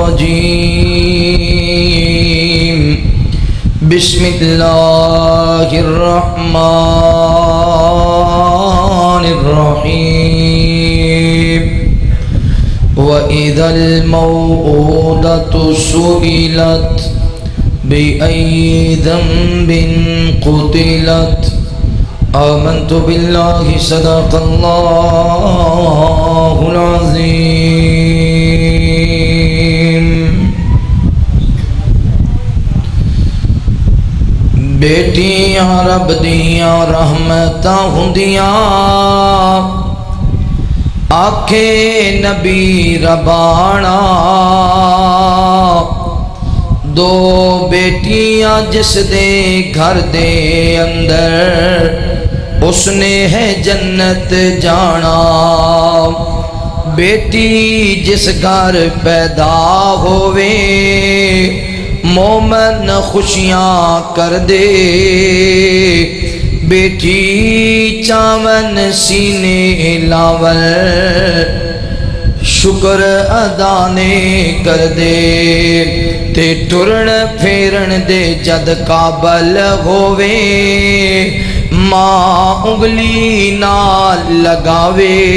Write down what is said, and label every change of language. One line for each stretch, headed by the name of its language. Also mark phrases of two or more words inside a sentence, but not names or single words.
Arabic: الرجيم بسم الله الرحمن الرحيم وإذا الموءودة سئلت بأي ذنب قتلت آمنت بالله صدق الله العظيم
Punjabi: بیٹیاں رب دیاں رحمتاں ہوندیاں آکھے نبی ربانا دو بیٹیاں جس دے گھر دے اندر اس نے ہے جنت جانا بیٹی جس گھر پیدا ہووے مومن خوشیاں کر دے بیٹی چاون سینے لاول شکر ادا نے کر دے تے ٹرن پھیرن دے جد قابل ہووے ماں انگلی نال لگاوے